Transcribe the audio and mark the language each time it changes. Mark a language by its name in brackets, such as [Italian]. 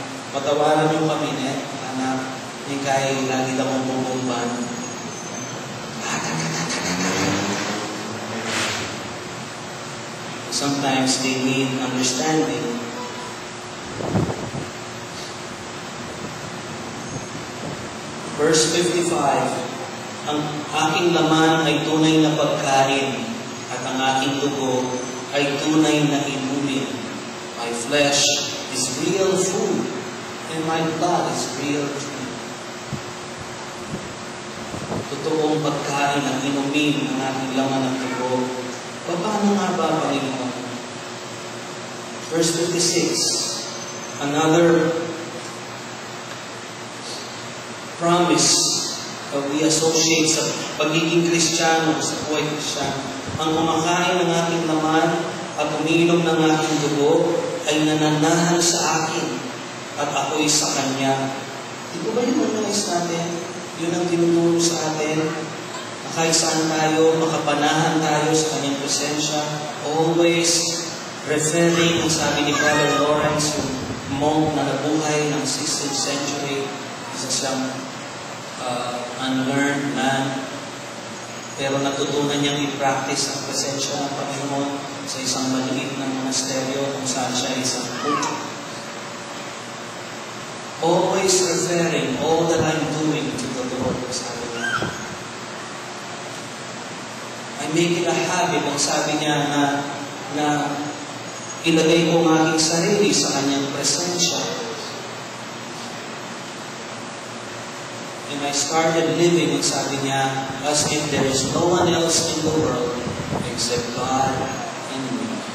[Filipino] Patawaran niyo kami, anak, ni kay lagi lang mong bumban. [English] Sometimes they need understanding. [Filipino] Verse 55, ang aking laman ay tunay na pagkain, at ang aking dugo ay tunay na inumin. [English] My flesh is real food, and my blood is real drink. [Filipino] Totoong pagkain ang inumin ng aking laman at dugo. Paano nga ba, Panginoon? Verse 56, [English] another promise that we associate [Filipino] sa pagiging Kristiyano, sa buhay Kristiyano. Ang kumakain ng aking laman at umiinom ng aking dugo ay nananahan sa akin at ako'y sa Kanya. Di ba yung nais natin? Yun ang tinuturo sa atin. Kahit saan tayo, makapanahan tayo sa Kanyang presensya, [English] always referring, [Filipino] ang sabi ni Brother Lawrence, yung monk na nabuhay ng 16th century, isa siyang [English] unlearned man, [Filipino] pero natutunan niyang i-practice ang presensya ng Panginoon sa isang maliit na monasteryo kung saan siya isang monk. [English] Always referring all that I'm doing to the Lord, [Filipino] sabi niya. [English] I make it a habit, [Filipino] ang sabi niya, na ilagay ko ang aking sarili sa Kanyang presensya. [English] And I started living, [Filipino] ang sabi niya, [English] as if there is no one else in the world except God and me.